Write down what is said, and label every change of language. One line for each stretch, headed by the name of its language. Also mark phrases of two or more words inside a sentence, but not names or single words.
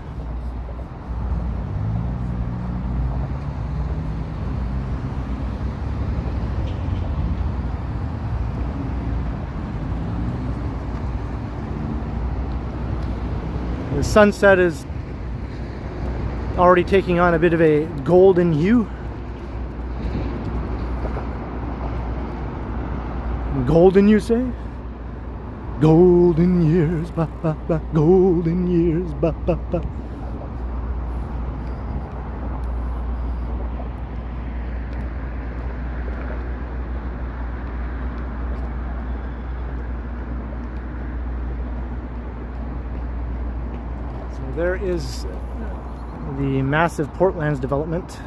English: The sunset is already taking on a bit of a golden hue. Golden, you say? Golden years, ba ba ba. Golden years, ba ba ba. There is the massive Portlands development.